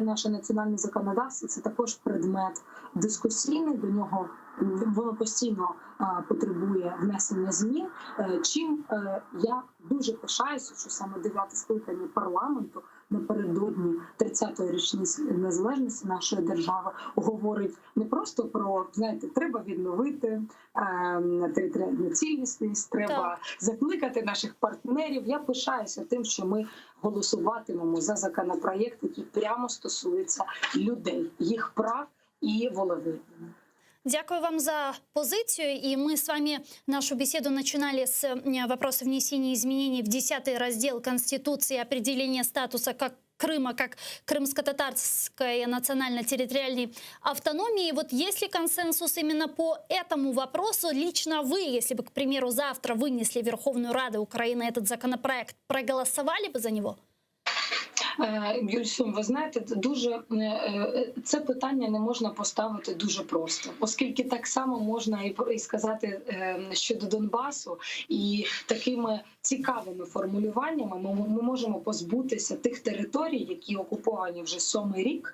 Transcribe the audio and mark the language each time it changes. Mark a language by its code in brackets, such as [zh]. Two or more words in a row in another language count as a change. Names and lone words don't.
[uk] наше національне законодавство – це також предмет дискусійний, до нього воно постійно потребує внесення змін, чим я дуже пишаюся, що саме 9-те скликання парламенту напередодні 30-ї річниці незалежності нашої держави говорить не просто про, знаєте, треба відновити територіальну цілісність, треба закликати наших партнерів. Я пишаюся тим, що ми голосуватимемо за законопроєкт, який прямо стосується людей, їх прав і волевиявлення. Дякую вам за позицию. [ru] И мы с вами нашу беседу начинали с вопроса внесения изменений в 10-й раздел Конституции, определения статуса как Крыма как крымско-татарской национально-территориальной автономии. Вот есть ли консенсус именно по этому вопросу? Лично вы, если бы, к примеру, завтра вынесли в Верховную Раду Украины этот законопроект, проголосовали бы за него? [uk] Гюльсум, ви знаєте, дуже це питання не можна поставити дуже просто, оскільки так само можна і сказати щодо Донбасу, і такими цікавими формулюваннями ми можемо позбутися тих територій, які окуповані вже 7-й рік.